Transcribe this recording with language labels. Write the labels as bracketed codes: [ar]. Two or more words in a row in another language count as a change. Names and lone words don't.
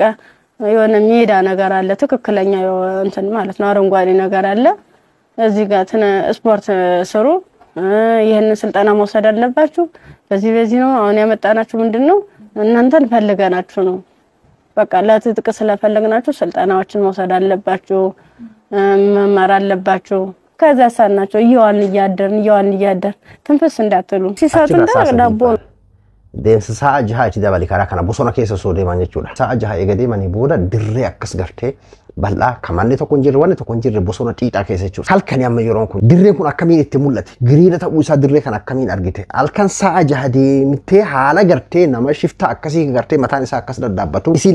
[am] የሆነ ሜዳ ነገር አለ ትክክለኛ እንትን ማለት ነው አረንጓዴ ነገር አለ እዚህ ጋር ስፖርት ስሩ ይሄን ስልጠና መውሰድ አለባችሁ በዚህ ነው አሁን ያመጣናችሁ ምንድነው እናንተን ፈልገናችሁ ነው በቃ ለትጥቅ ስለፈለግናችሁ ስልጠናዎችን መውሰድ አለባችሁ መማር አለባችሁ ከዛ ሳናቸው ይዋን እያደር ትንፍስ እንዳትሉ ሲሳቱን ዳቦ [om] deemsa sa'a jaha itti dabali karaa kana bosona keessa soo deeman jechuudha. Sa'a jaha eega deemanii booda dirree akkas gartee bal'aa kamanni tokko hin jirre wanni tokko hin jirre bosona xiixaa keessa jechuudha. Halkanii amma yeroon kun dirreen kun akkamiin itti mul'ate giriina ta'uu isaa dirree kan akkamiin argite halkan sa'a jaha deemtee haala gartee nama shifta akkasii gartee mataan isaa akkas daddaabbatu isii